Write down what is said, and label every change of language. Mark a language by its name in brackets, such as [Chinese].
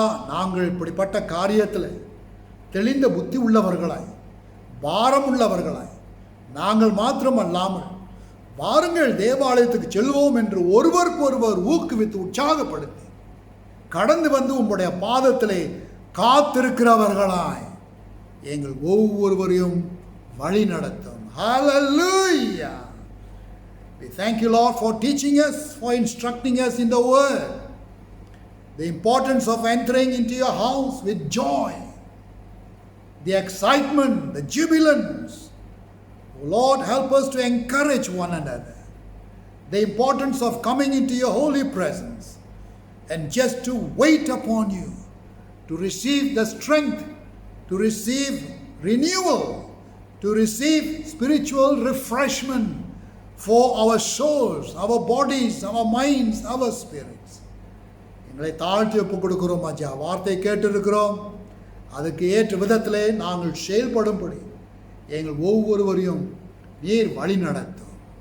[Tamil] நாங்கள் இப்படிப்பட்ட காரியத்தில் தெளிந்த புத்தி உள்ளவர்களாய், பாரம் உள்ளவர்களாய் நாங்கள் மாத்திரமல்லாமல் வாருங்கள் தேவாலயத்துக்கு செல்வோம் என்று ஒருவருக்கொருவர் ஊக்குவித்து உற்சாகப்படுத்தி கடந்து வந்து உம்முடைய பாதத்திலே காத்திருக்கிறவர்களாய் எங்கள் ஒவ்வொருவரையும் வழி நடத்தும். [English] Hallelujah. We thank you, Lord, for teaching us, for instructing us in the word. The importance of entering into your house with joy, the excitement, the jubilance. Oh Lord, help us to encourage one another. The importance of coming into your holy presence and just to wait upon you, to receive the strength, to receive renewal, to receive spiritual refreshment for our souls, our bodies, our minds, our spirits. [Tamil] எங்களை தாழ்த்தி ஒப்புக் கொடுக்கிறோம் ஐயா. வார்த்தை கேட்டிருக்கிறோம், அதுக்கு ஏற்ற விதத்திலே நாங்கள் செயல்படும்படி எங்கள் ஒவ்வொருவரையும் நீர் வழி நடத்தும்.